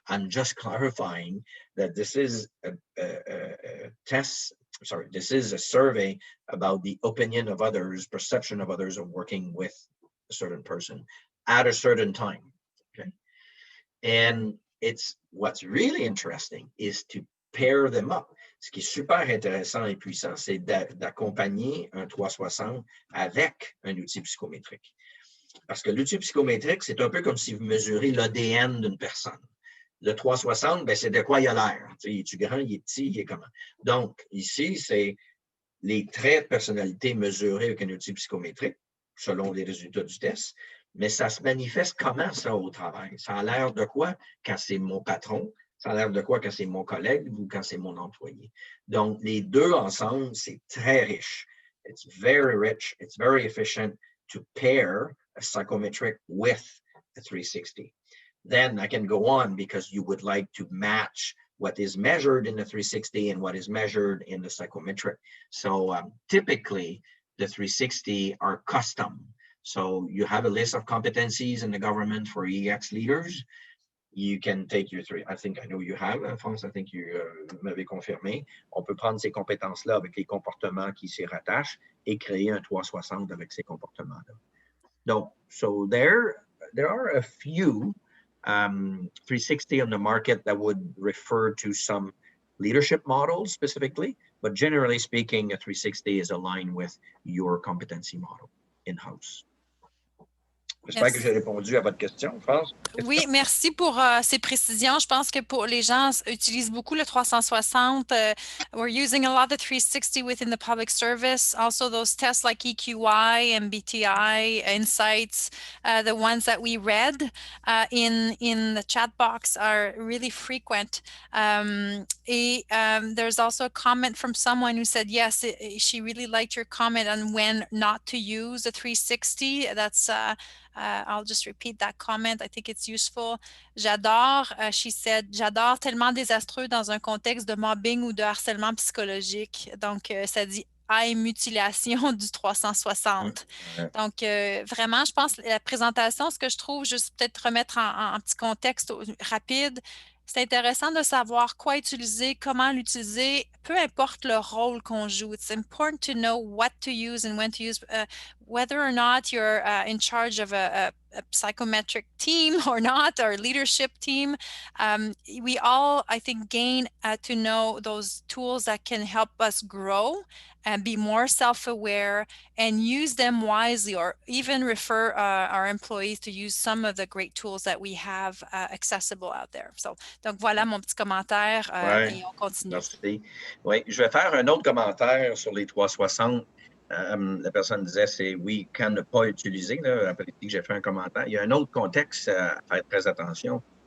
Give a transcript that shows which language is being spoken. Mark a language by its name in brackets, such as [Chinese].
[English] I'm just clarifying that this is a test. Sorry, this is a survey about the opinion of others, perception of others of working with a certain person at a certain time. Okay, and what's really interesting is to pair them up. [French] Ce qui est super intéressant et puissant, c'est d'accompagner un 360 avec un outil psychométrique. Parce que l'outil psychométrique, c'est un peu comme si vous mesurez l'ADN d'une personne. Le 360, ben, c'est de quoi il a l'air. Il est grand, il est petit, il est comment. Donc, ici, c'est les traits de personnalité mesurés avec un outil psychométrique, selon les résultats du test. Mais ça se manifeste comment, ça, au travail? Ça a l'air de quoi quand c'est mon patron? Ça a l'air de quoi quand c'est mon collègue ou quand c'est mon employé? Donc, les deux ensemble, c'est très riche. [English] It's very rich. It's very efficient to pair a psychometric with a 360. Then I can go on because you would like to match what is measured in the 360 and what is measured in the psychometric. So typically, the 360 are custom. So you have a list of competencies in the government for EX leaders. You can take your three. I think I know you have, France, I think you [French] m'avez confirmé. On peut prendre ces compétences-là avec les comportements qui s'y rattachent et créer un 360 avec ces comportements-là. [English] Donc, so there are a few 360 on the market that would refer to some leadership models specifically, but generally speaking, a 360 is aligned with your competency model in-house. [French] J'espère que j'ai répondu à votre question, France. Oui, merci pour ces précisions. Je pense que pour les gens utilisent beaucoup le 360. [English] We're using a lot of 360 within the public service. Also, those tests like EQI, MBTI, Insights, the ones that we read in the chat box are really frequent. There's also a comment from someone who said, yes, she really liked your comment on when not to use a 360. That's I'll just repeat that comment. I think it's useful. [French] J'adore, [English] she said, [French] j'adore tellement désastreux dans un contexte de mobbing ou de harcèlement psychologique. Donc, ça dit mutilation du 360. Donc, vraiment, je pense la présentation, ce que je trouve, juste peut-être remettre en petit contexte rapide, c'est intéressant de savoir quoi utiliser, comment l'utiliser, peu importe le rôle qu'on joue. [English] It's important to know what to use and when to use, whether or not you're in charge of a psychometric team or not, or leadership team. We all, I think, gain to know those tools that can help us grow and be more self-aware and use them wisely, or even refer our employees to use some of the great tools that we have accessible out there. [French] So, donc voilà mon petit commentaire et on continue. Merci. Oui, je vais faire un autre commentaire sur les 360. La personne disait, c'est oui, quand ne pas utiliser. Là, après que j'ai fait un commentaire. Il y a un autre contexte à faire très attention.